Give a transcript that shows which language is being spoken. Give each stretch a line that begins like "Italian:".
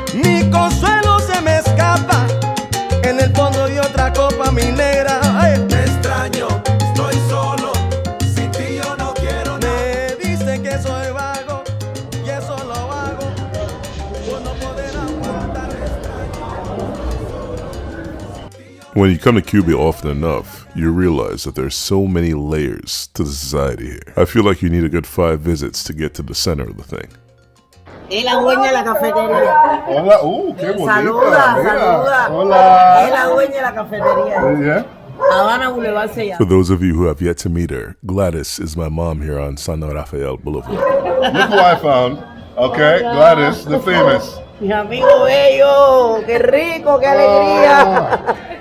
Spanish: Mi consuelo se me escapa. En el fondo de otra copa, mi negra. Ay. Te extraño, estoy solo. Sin ti yo no quiero nada. Me dicen que soy vago y eso lo hago por no poder aguantar.
English: When you come to Cuba often enough, you realize that there's so many layers to the society here. I feel like you need a good 5 visits to get to the center of the thing.
Spanish: Es la dueña de la cafetería. Hola, qué bonita. Saluda, Mira. saluda. Hola. Es la dueña de la cafetería.
English: Yeah.
Spanish: Habana Boulevard se llama.
English: For those of you who have yet to meet her, Gladys is my mom here on San Rafael Boulevard. Look who I found. Okay, Gladys, the famous.
Spanish: Mis amigos bellos, qué rico, qué alegría.